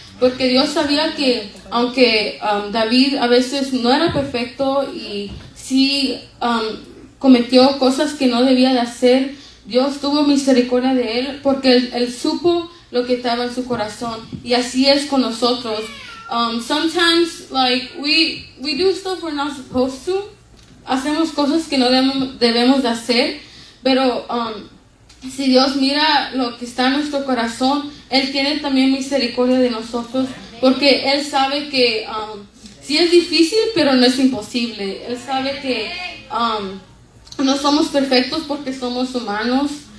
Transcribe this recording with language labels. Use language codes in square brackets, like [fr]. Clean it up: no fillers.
[es] Porque Dios sabía que aunque David a veces no era perfecto y sí cometió cosas que no debía de hacer, Dios tuvo misericordia de él porque él supo lo que estaba en su corazón. Y así es con nosotros. [en] Sometimes like we do stuff we're not supposed to. [es] Hacemos cosas que no debemos de hacer, pero si Dios mira lo que está en nuestro corazón, Él tiene también misericordia de nosotros, porque Él sabe que sí es difícil, pero no es imposible. Él sabe que no somos perfectos porque somos humanos.